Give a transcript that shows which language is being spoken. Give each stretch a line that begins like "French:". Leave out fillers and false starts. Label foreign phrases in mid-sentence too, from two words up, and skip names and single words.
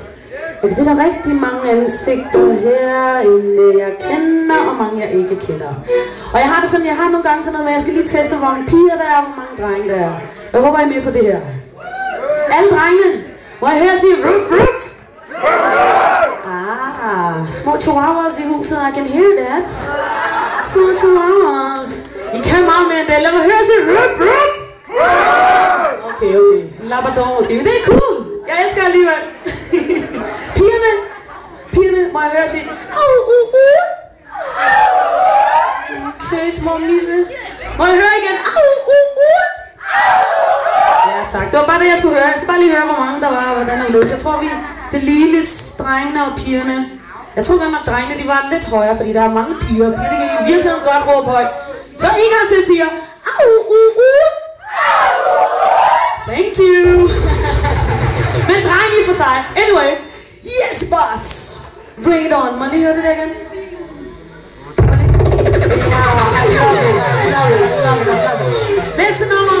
Danish: Jeg kan se, der er rigtig mange ansigter her, jeg kender, og mange jeg ikke kender. Og jeg har det sådan, jeg har nogle gange sådan noget med, jeg skal lige teste, hvor mange piger der er, og hvor mange drenge der er. Jeg håber, I er med på det her. Alle drengene, må jeg høre sige ruff, ruff? Små chihuahuas i huset,
English: I can hear that.
Danish: Små chihuahuas. I kan meget mere end det, lad mig høre sige ruff, ruff? Okay, labrador måske, men det er cool. Jeg elsker alligevel. Pigerne, må jeg høre sige au, Okay, små misse. Må jeg høre igen au, Ja tak, det var bare det jeg skulle høre. Jeg skal bare lige høre hvor mange der var og hvordan det lød. Jeg tror vi, det lige lidt drengene og pigerne. Jeg tror godt nok drengene de var lidt højere, fordi der er mange piger. Pigerne kan i virkeligheden godt råbe højt. Så en gang til piger.
English: Au. Thank you. Men drenge i for sig. Anyway. Yes, boss. Bring it on.
Danish: Må jeg lige høre det der igen?
English: Yeah, I love it.
Danish: Næste nummer.